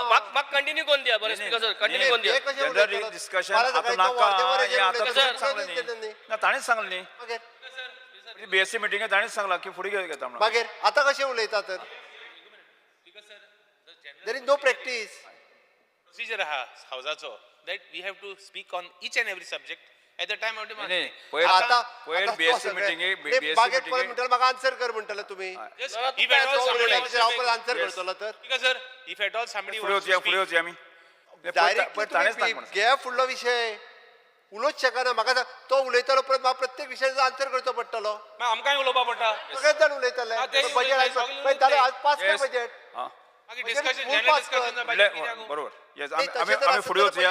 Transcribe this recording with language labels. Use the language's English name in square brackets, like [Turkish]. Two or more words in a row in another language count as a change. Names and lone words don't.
[Konkani] म्हाका कंटिन्यू कोण दिया. बरें [English] speaker sir, [Konkani] कंटिन्यू कोण दिया. [English] general discussion [Konkani] आता नाका. ताणेच सांगलें न्ही बीएससी मिटिंगेत ताणेच सांगला की फुडें घेता म्हणून. मागीर आतां कशें उलयता तर? [English] there is no practice. [Konkani] Procedure हावजाचो [English] that we have to speak on each and every subject at the time of demand. [Konkani] पयर बीएससी मिटिंगेक मागीर पळय म्हणटले म्हाका आन्सर कर म्हणटले तुमी. [English] Yes, if at all somebody [Konkani] हांव परत आन्सर करतलो तर? [English] Because sir, if at all somebody [Konkani] फुडें [English] wants to [Konkani] वचया [English] speak, [Konkani] आमी. डायरेक्ट घे फुडलो विषय. उलोवच शकना. म्हाका सांग, तो उलयतलो परत म्हाका प्रत्येक विशयाचो आन्सर करचो पडटलो. मागीर आमकांय उलोवपा पडटा. सगळेच जाण उलयतले. बजेट जालें आज पास कर बजेट. मागीर [English] discussion general discussion [Konkani] बरोबर. येस आमी फुडें वचया.